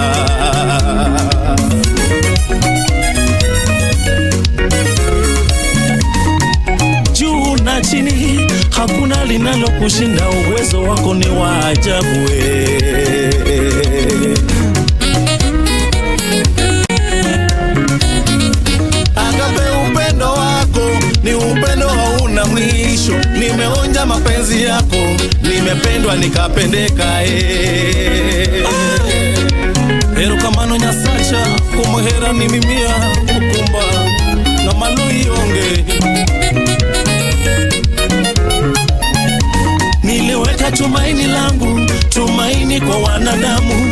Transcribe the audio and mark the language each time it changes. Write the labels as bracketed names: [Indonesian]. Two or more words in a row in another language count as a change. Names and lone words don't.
[Swahili] Juu na chini hakuna linalo kushinda, uwezo wako ni wa ajabu. Agape upendo wako ni upendo hauna mwisho. Nimeonja mapenzi yako, nimependwa nikapendeka. [Luo (Kenya and Tanzania)] Erokamano nyasacha kumuhera ni mimia kukumba na maluyonge. [Swahili] Niliweka tumaini langu, tumaini kwa wanadamu.